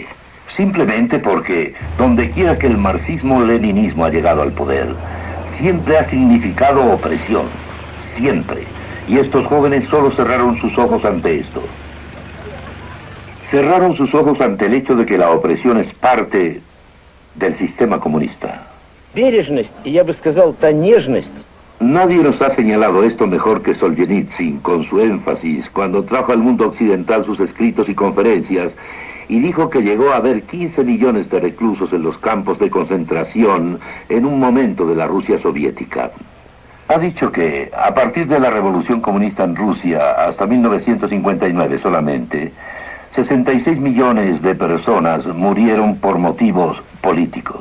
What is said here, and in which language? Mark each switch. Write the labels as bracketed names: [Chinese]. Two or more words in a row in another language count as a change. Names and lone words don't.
[Spanish] Simplemente porque donde quiera que el marxismo-leninismo ha llegado al poder, siempre ha significado opresión, siempre. Y estos jóvenes solo cerraron sus ojos ante esto. Cerraron sus ojos ante el hecho de que la opresión es parte del sistema comunista. [Russian] Бережность, y я бы сказал, та нежность. [Spanish] Nadie nos ha señalado esto mejor que Solzhenitsyn, con su énfasis, cuando trajo al mundo occidental sus escritos y conferencias, y dijo que llegó a haber 15 millones de reclusos en los campos de concentración en un momento de la Rusia soviética. Ha dicho que, a partir de la revolución comunista en Rusia, hasta 1959 solamente, 66 millones de personas murieron por motivos políticos.